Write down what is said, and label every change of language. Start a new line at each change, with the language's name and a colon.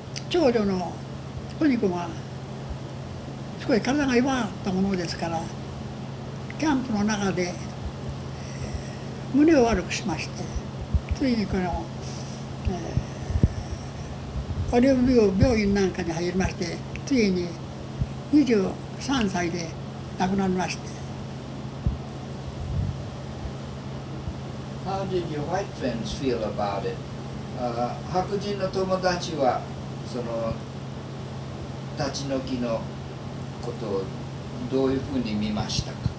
Japanese: 長女のトニコがすごい体が弱かったものですから、キャンプの中で胸を悪くしまして、ついにこの、オリーブ病院なんかに入りまして、ついに23歳で亡くなりまして。
English: How did your white friends feel about it?
Japanese: 白人の友達はその立ち退きのことをどういうふうに見ましたか？